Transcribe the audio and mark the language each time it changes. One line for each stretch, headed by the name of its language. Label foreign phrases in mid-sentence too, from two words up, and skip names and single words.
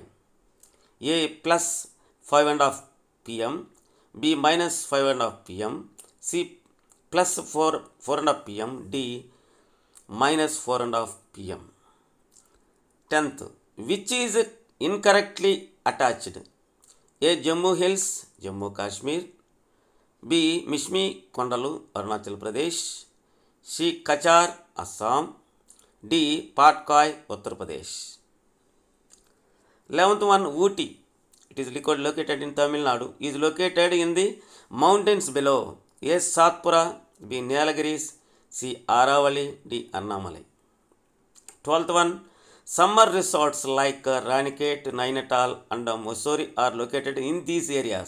English: A. plus 5:30 p.m., B. minus 5:30 p.m., C. plus 4:30 p.m., D. minus 4:30 p.m. 10th, which is incorrectly attached? A. Jammu Hills, Jammu Kashmir, B. Mishmi Kondalu, Arunachal Pradesh, C. Kachar, Assam, D. Patkoi, Uttar Pradesh. 11th one, Ooty, it is located in Tamil Nadu, is located in the mountains below. A. Satpura, B. Nilgiris, C. Aravali, D. Annamalai. 12th one, summer resorts like Ranikhet, Nainital and Mussoorie are located in these areas.